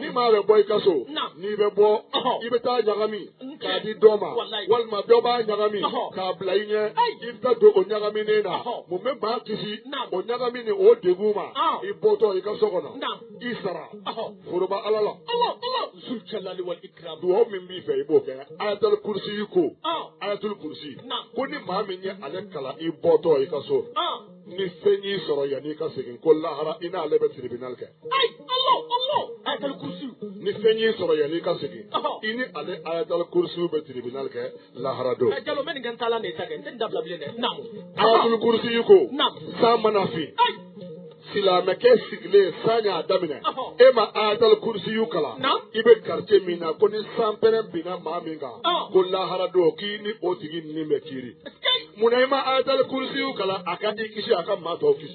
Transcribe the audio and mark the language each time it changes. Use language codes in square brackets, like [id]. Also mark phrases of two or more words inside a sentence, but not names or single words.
[bm] ni maa bɛ bɔ i ka so Naam. n'i bɛ bɔ Ɔhɔ. i bɛ taa ɲagami N k'a cɛ. di dɔ ma Walayi. walima dɔ b'a ɲagami Ɔhɔ. k'a bila i ɲɛ Hey. i bɛ taa don o ɲagaminen na Ɔhɔ. mun bɛ maa kisi Naam. o ɲagami ni o degun ma Ɔn. i bɔtɔ i ka so kɔnɔ Naam. i sara Ɔhɔ. foroba ala la [ar] الله، الله. ذو الجلال والإكرام. [bm] duwawu min b'i fɛ i b'o kɛ ayatul kursi yi ko Ɔn. ayatul kursi Naam. ko ni maa min ye ale kalan i bɔtɔ i ka so Ɔn. ni fɛn y'i sɔrɔ yanni i ka segin ko lahara i n'ale bɛ tribunal kɛ [ar] Ay، الله، الله. آية الكرسي. [bm] ni fɛn y'i sɔrɔ yanni i ka segin Ɔhɔ. i ni ale ayatul kursi bɛ tribunal kɛ lahara don Jalo mɛ nin kɛ n taala nin ta kɛ n tɛ nin dabila bilen dɛ. Naamu. ayatul kursi yi ko Naam. san mana fin Ay. silamɛkɛ sigilen san y'a daminɛ Ɔhɔ. e ma ayatul kursi yu kalan Naam. i bɛ quartier min na ko ni san pɛrɛn binna maa min kan Ɔn. ko lahara don k'i ni o tigi ni bɛ kiiri [en] Escape. [bm] munna i ma ayatul kursi yu kalan a ka i kisi a ka maa tɔw kisi